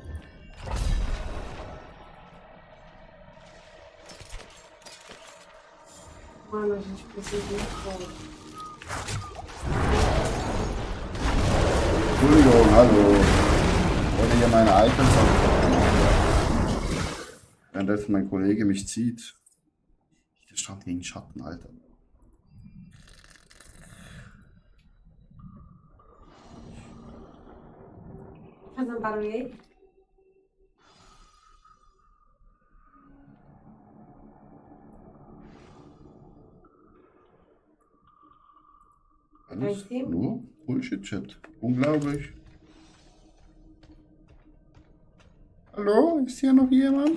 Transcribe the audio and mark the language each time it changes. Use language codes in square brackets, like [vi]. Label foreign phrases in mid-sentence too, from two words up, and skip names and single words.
[pt] Mano, a gente precisa de um fogo. [de] Entschuldigung, hallo. Ich wollte hier meine Items aufbauen. Währenddessen mein Kollege mich zieht. Widerstand gegen Schatten, Alter. [pt] Fazer barulho aí? [de] Alles nur Bullshit-Chat. Unglaublich. Hallo, ist hier noch jemand?